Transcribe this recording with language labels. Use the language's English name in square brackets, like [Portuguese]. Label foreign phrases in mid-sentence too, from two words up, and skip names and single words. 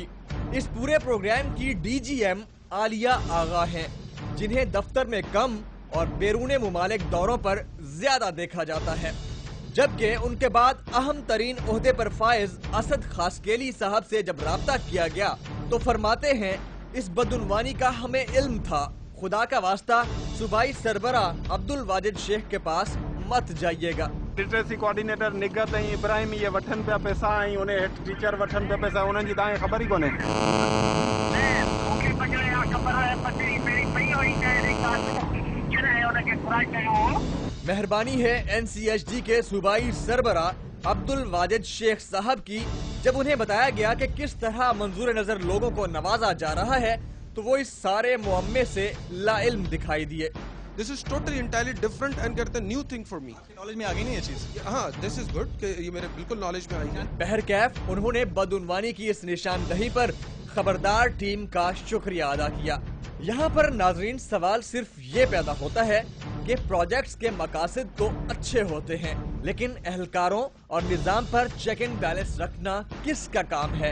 [Urdu] اس پورے پروگرام کی DGM عالیہ آغا ہیں، جنہیں دفتر میں کم اور بیرون ممالک دوروں پر زیادہ دیکھا جاتا ہے، جبکہ ان کے بعد اہم ترین عہدے پر فائز اسد خاصخیلی صاحب سے جب رابطہ کیا گیا تو فرماتے ہیں، اس بدعنوانی کا ہمیں علم تھا، خدا کا واسطہ صوبائی سربراہ عبدالواجد شیخ کے پاس مت جائیے گا. [Sindhi] लिटरेसी कोऑर्डिनेटर निगत ऐं इब्राहिम ये वठनि पिया पैसा ऐं उन हेठि टीचर वठनि पिया पैसा, उन्हनि जी तव्हांखे ख़बर ई कोन्हे? [Urdu] مہربانی ہے NCHD کے صوبائی سربراہ عبدالواجد شیخ صاحب کی، جب انہیں بتایا گیا کہ کس طرح منظور نظر لوگوں کو نوازا جا رہا ہے تو وہ اس سارے معمے سے لاعلم دکھائی دیے. [English] This is totally entirely different and get the new thing for me. [Urdu] نالج میں آ گئی نہیں یہ چیز. हाँ, [English] this is good [Urdu] کہ یہ میرے بالکل نالج میں آئی ہے. بہرکیف انہوں نے بدعنوانی کی اس نشاندہی پر خبردار ٹیم کا شکریہ ادا کیا. یہاں پر ناظرین سوال صرف یہ پیدا ہوتا ہے کہ پروجیکٹس کے مقاصد تو اچھے ہوتے ہیں، لیکن اہلکاروں اور نظام پر [English] check and balance [Urdu] رکھنا کس کا کام ہے?